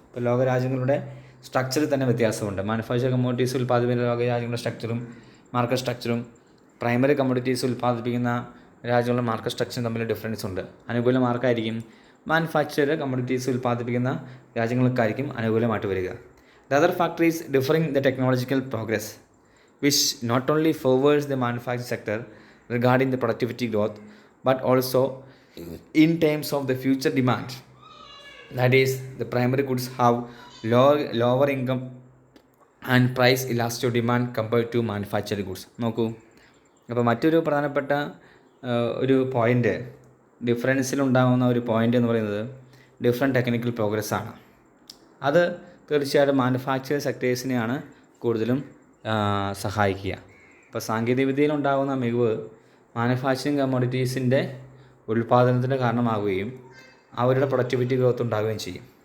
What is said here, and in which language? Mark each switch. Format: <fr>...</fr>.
<ml>ഇപ്പോൾ ലോകരാജ്യങ്ങളുടെ സ്ട്രക്ചറിൽ തന്നെ വ്യത്യാസമുണ്ട്. മാനുഫാക്ചർ കമ്മോഡിറ്റീസ് ഉൽപ്പാദിപ്പിക്കുന്ന ലോകരാജ്യങ്ങളുടെ സ്ട്രക്ചറും മാർക്കറ്റ് സ്ട്രക്ചറും പ്രൈമറി കമ്മോഡിറ്റീസ് ഉൽപ്പാദിപ്പിക്കുന്ന രാജ്യങ്ങളുടെ മാർക്കറ്റ് സ്ട്രക്ചറും തമ്മിൽ ഡിഫറൻസ് ഉണ്ട്. അനുകൂല മാർക്കായിരിക്കും മാനുഫാക്ചർഡ് കമ്മോഡിറ്റീസ് ഉൽപ്പാദിപ്പിക്കുന്ന രാജ്യങ്ങൾക്കായിരിക്കും അനുകൂലമായിട്ട് വരിക.</ml> <en>The other factor is differing the technological progress, which not only favors the manufacturing sector regarding the productivity growth, but also in terms of the future demand. That is, the primary goods have lower income and price elastic demand compared to manufactured goods.</en> <ml>നോക്കൂ, അപ്പോൾ മറ്റൊരു പ്രധാനപ്പെട്ട ഒരു point, ഡിഫറൻസിലുണ്ടാകുന്ന ഒരു point എന്ന് പറയുന്നത് different technical progress ആണ്. അത് തീർച്ചയായിട്ടും മാനുഫാക്ചറിങ് സെക്ടേഴ്സിനെയാണ് കൂടുതലും സഹായിക്കുക. ഇപ്പോൾ സാങ്കേതികവിദ്യയിലുണ്ടാകുന്ന മികവ് മാനുഫാക്ചറിങ് കമ്മോഡിറ്റീസിൻ്റെ ഉൽപ്പാദനത്തിന് കാരണമാകുകയും അവരുടെ പ്രൊഡക്ടിവിറ്റി ഗ്രോത്ത് ഉണ്ടാകുകയും ചെയ്യും.</ml>